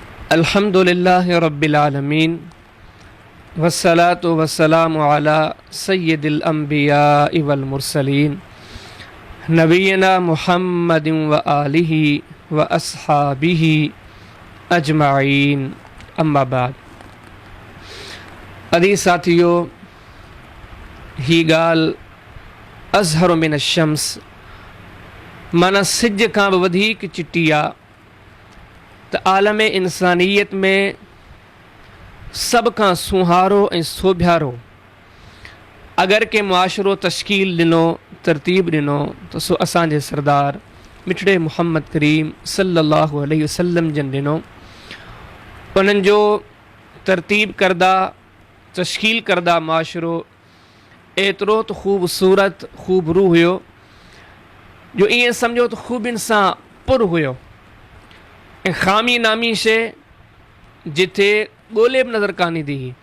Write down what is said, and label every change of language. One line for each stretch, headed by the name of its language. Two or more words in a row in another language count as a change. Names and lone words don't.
Arabic: الحمد لله رب العالمين والصلاة والسلام على سيد الأنبياء والمرسلين نبينا محمد وآله وأصحابه أجمعين أما بعد.
Sindhi: अदी साथियों, ही गाल
Arabic: أظهر من الشمس
Sindhi: माना सिज का भी वधीक चिटी आ त आलम इंसानियत में सब का सुहारो ऐं सोभ्यारो अगर के मुआशरो तश्कील दिनो तरतीब दिनो तो सो असांजे सरदार मिठड़े मुहम्मद करीम
Arabic: صلى الله عليه وسلم
Sindhi: जन दिनो। उन्हनि जो तरतीब करदा तश्कील करदा मुआशरो एतिरो तो ख़ूबसूरत ख़ूबरू हुयो जो ईअं सम्झो तो ख़ूबियुनि सां पुर हुयो ऐं ख़ामी नामी शइ जिथे ॻोल्हे बि नज़र कान ईंदी हुई।